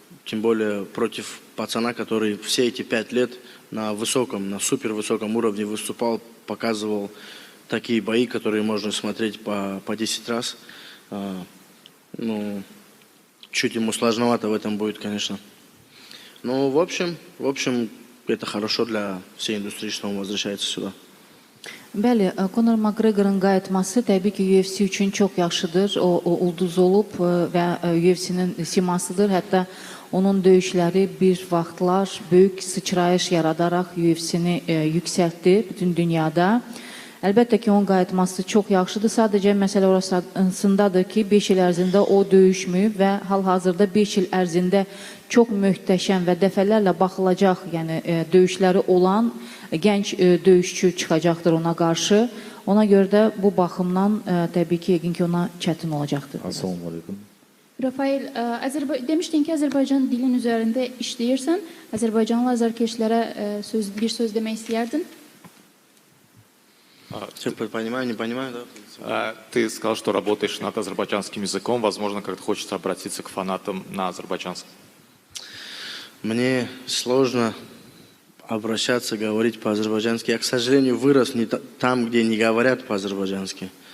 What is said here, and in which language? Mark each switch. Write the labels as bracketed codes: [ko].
[ru] Тем более против пацана, который все эти 5 лет на высоком, на супервысоком уровне выступал, показывал такие бои, которые можно смотреть по 10 раз. Ну, чуть ему сложновато в этом будет, конечно. Но в общем, это хорошо для всей индустрии, что он возвращается сюда. [az] Bəli, Conor McGregor'ın qayıtması təbii ki, UFC üçün çox yaxşıdır. O ulduz olub və UFC-nin simasıdır. Hətta onun döyüşləri bir vaxtlar böyük sıçrayış yaradaraq UFC-ni yüksəltdi bütün dünyada. Əlbəttə ki, onun qayıtması çox yaxşıdır. Sadəcə məsələ orasındadır ki, 5 il ərzində o döyüşməyib və hal-hazırda 5 il ərzində çox möhtəşəm və dəfələrlə baxılacaq, yəni döyüşləri olan gənc döyüşçü çıxacaqdır ona qarşı. Ona görə də bu baxımdan təbii ki, yəqin ki, ona çətin olacaqdır. Assalamu alaikum. Rafael, demiştin ki Azərbaycan dilin üzərində işləyirsən. Azərbaycanlı azarkeşlərə bir söz demək istəyərdin? [ru] Понимаю, не понимаю, да? Ты сказал, что работаешь над азербайджанским языком. Возможно, как-то хочется обратиться к фанатам на азербайджанском. Мне сложно обращаться, говорить по-азербайджански. Я, к сожалению, вырос не там, где не говорят по-азербайджански.